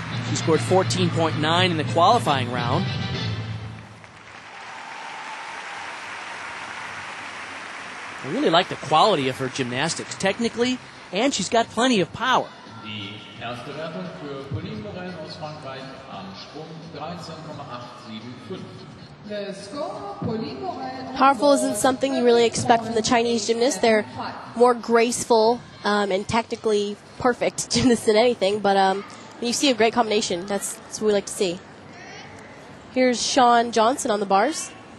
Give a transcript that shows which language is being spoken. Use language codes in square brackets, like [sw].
[en] She scored 14.9 in the qualifying round. I really like the quality of her gymnastics, technically, and she's got plenty of power. [de] Die erste Wertung für Pauline Morel aus Frankreich am Sprung 13,875. [en] Powerful isn't something you really expect from the Chinese gymnasts. They're more graceful and technically perfect gymnasts than anything, but when you see a great combination, that's what we like to see. Here's Shawn Johnson on the bars.